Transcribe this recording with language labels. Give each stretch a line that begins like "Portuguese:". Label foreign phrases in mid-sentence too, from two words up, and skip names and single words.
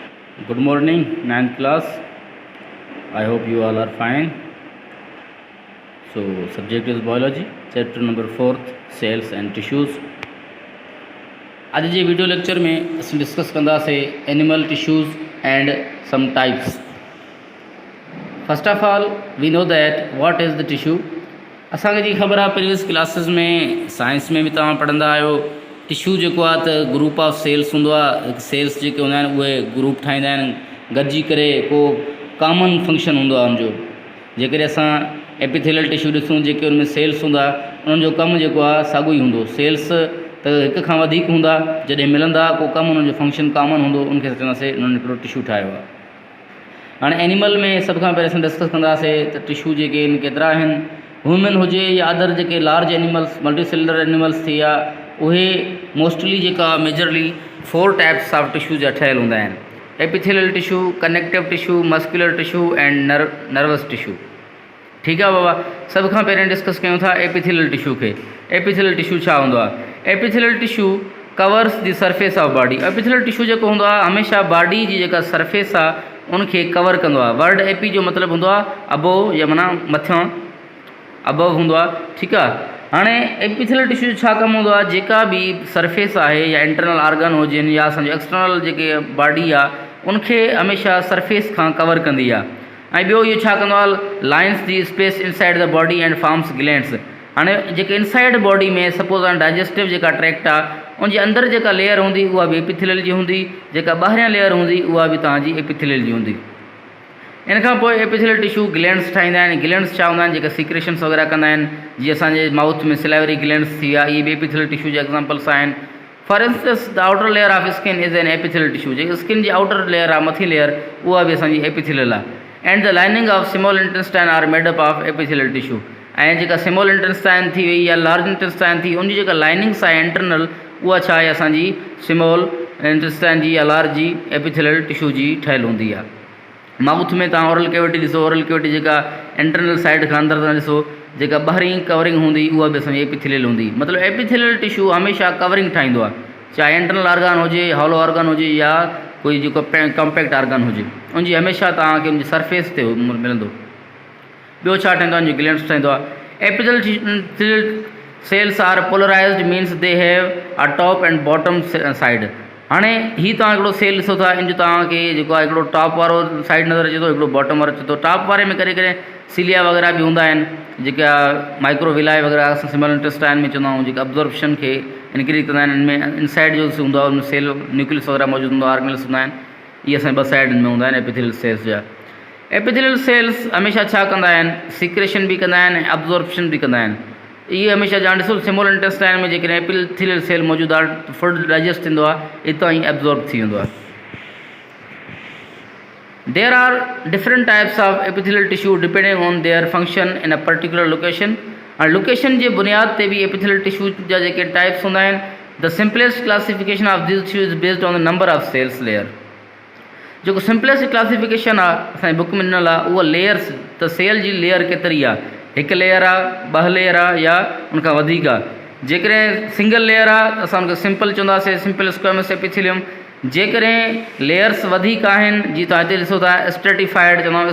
English: Good morning, 9th class. I hope you all are fine. So, subject is biology, chapter number 4th, cells and tissues.
Sindhi: आज जे
English: video lecture
Sindhi: में असीं डिस्कस कंदासीं
English: animal tissues and some types. first of all we know that what is the tissue.
Sindhi: असांखे जी ख़बर आहे
English: previous classes
Sindhi: में साइंस में भी तव्हां पढ़ंदा आहियो. टिश्यू जेको आहे त
English: group of cells
Sindhi: हूंदो आहे. सेल्स जेके हूंदा आहिनि उहे ग्रुप ठाहींदा आहिनि गॾिजी करे. को
English: common function
Sindhi: हूंदो आहे हुनजो. जेकॾहिं असां
English: epithelial tissue
Sindhi: ॾिसूं जेके हुन में सेल्स हूंदा उन्हनि जो कमु जेको आहे साॻियो ई हूंदो. सेल्स त हिक खां वधीक हूंदा, जॾहिं मिलंदा को कमु हुननि जो
English: function common
Sindhi: हूंदो, उनखे चवंदासीं उन्हनि हिकिड़ो टिश्यू ठाहियो आहे. हाणे एनिमल में सभ खां पहिरीं असां डिस्कस कंदासीं त टिश्यू जेके आहिनि केतिरा आहिनि. ह्यूमन हुजे या अदर जेके
English: large animals multi cellular animals
Sindhi: थी विया, उहे मोस्टली जेका
English: majorly 4 types of tissue
Sindhi: जा ठहियल हूंदा आहिनि.
English: epithelial tissue, connective tissue, muscular tissue and nervous tissue.
Sindhi: ठीकु आहे बाबा. सभ खां पहिरीं डिस्कस कयूं था
English: epithelial tissue
Sindhi: खे.
English: epithelial tissue
Sindhi: छा हूंदो आहे?
English: epithelial tissue covers the surface of body. epithelial tissue
Sindhi: जेको हूंदो आहे हमेशह बॉडी जी जेका सरफेस आहे उनखे कवर कंदो आहे.
English: word epi
Sindhi: जो मतिलबु हूंदो आहे अबोव, या माना मथियां अबव हूंदो आहे. ठीकु आहे. हाणे
English: epithelial tissue
Sindhi: जो छा कमु हूंदो आहे? जेका बि सरफेस आहे या
English: internal organ
Sindhi: हुजनि या असांजो एक्सटर्नल जेके बॉडी आहे उनखे हमेशह सरफेस खां कवर कंदी आहे. ऐं ॿियो इहो छा कंदो आहे?
English: lines the space inside the body and forms glands.
Sindhi: हाणे जेके
English: inside body
Sindhi: में सपोज़ हाणे डाइजेस्टिव जेका ट्रैक्ट आहे उनजे अंदरि जेका लेयर हूंदी उहा बि एपिथेलियल जी हूंदी. जेका ॿाहिरियां लेयर हूंदी उहा बि तव्हांजी एपिथेलियल जी हूंदी. इन खां पोइ
English: epithelial tissue glands
Sindhi: ठाहींदा आहिनि. ग्लैंड्स छा हूंदा आहिनि? जेका सीक्रेशन्स वग़ैरह कंदा आहिनि. जीअं असांजे माउथ में
English: salivary glands
Sindhi: थी विया, इहे बि
English: epithelial tissue
Sindhi: जा एग्जाम्पल्स आहिनि.
English: for instance the outer layer of skin is an epithelial tissue.
Sindhi: जेकी स्किन जी
English: outer layer
Sindhi: आहे, मथी लेयर, उहा बि असांजी एपिथेलियल आहे.
English: and the lining of small intestine are made up of epithelial tissue.
Sindhi: ऐं जेका
English: small intestine
Sindhi: थी वई या
English: large intestine
Sindhi: थी, उनजी जेका लाइनिंग्स आहे इंटरनल, उहा छा आहे? असांजी
English: small intestine
Sindhi: जी या लार्ज जी एपिथेलियल टिश्यू जी ठहियलु हूंदी आहे. माउथ में तव्हां
English: oral cavity
Sindhi: ॾिसो.
English: oral cavity
Sindhi: जेका
English: internal side
Sindhi: खां अंदरि तव्हां ॾिसो, जेका ॿाहिरीं कवरिंग हूंदी उहा बि असांजी एपिथेलियल हूंदी. मतिलबु
English: epithelial tissue
Sindhi: हमेशह कवरिंग ठाहींदो आहे. चाहे
English: internal organ
Sindhi: हुजे,
English: hollow organ
Sindhi: हुजे, या कोई जेको
English: compact organ
Sindhi: हुजे, उनजी हमेशह तव्हांखे उनजी सरफेस ते मिलंदो. ॿियो छा ठाहींदो आहे? ग्लैंड्स ठाहींदो आहे.
English: epithelial cells are polarized, means they have a top and bottom side.
Sindhi: हाणे हीअ तव्हां हिकिड़ो सेल ॾिसो था, इन जो तव्हांखे जेको आहे हिकिड़ो टॉप वारो साइड नज़र अचे थो, हिकिड़ो बॉटम वारो अचे थो. टॉप वारे में करे करे सीलिया वग़ैरह बि हूंदा आहिनि, जेका माइक्रोविलाई वग़ैरह असां
English: small intestine
Sindhi: में चवंदा आहियूं, जेका अब्जॉर्प्शन खे इनक्रीज कंदा आहिनि. इनमें इनसाइड जो हूंदो आहे उनमें
English: cell nucleus
Sindhi: वग़ैरह मौजूदु हूंदो आहे, ऑर्गेनल्स हूंदा आहिनि. इहे असांजे 2 साइड में हूंदा आहिनि
English: epithelial cells
Sindhi: जा.
English: epithelial cells
Sindhi: हमेशह छा कंदा आहिनि? सीक्रेशन बि कंदा आहिनि ऐं अब्जॉर्प्शन बि कंदा आहिनि. इहे हमेशह जान ॾिसो
English: small intestine
Sindhi: में जेकॾहिं
English: epithelial cell
Sindhi: मौजूदु आहे,
English: food digest
Sindhi: थींदो आहे, हितां ई एब्जॉर्ब थी वेंदो आहे.
English: there are different types of epithelial tissue depending on their function in a particular location.
Sindhi: हाणे लोकेशन जे बुनियाद ते बि
English: epithelial tissue
Sindhi: जा जेके टाइप्स हूंदा आहिनि.
English: the simplest classification of this tissue is based on the number of cells layer.
Sindhi: जेको
English: simplest classification
Sindhi: आहे असांजी बुक में ॾिनल आहे, उहा लेयर्स, त सेल जी लेयर केतिरी आहे. हिकु लेयर आहे, 2 लेयर आहे, या उनखां वधीक आहे. जेकॾहिं
English: single layer
Sindhi: आहे त असां उनखे सिंपल चवंदासीं,
English: simple squamous epithelium.
Sindhi: जेकॾहिं लेयर्स वधीक आहिनि, जीअं तव्हां हिते ॾिसो था स्ट्रेटिफाइड चवंदा.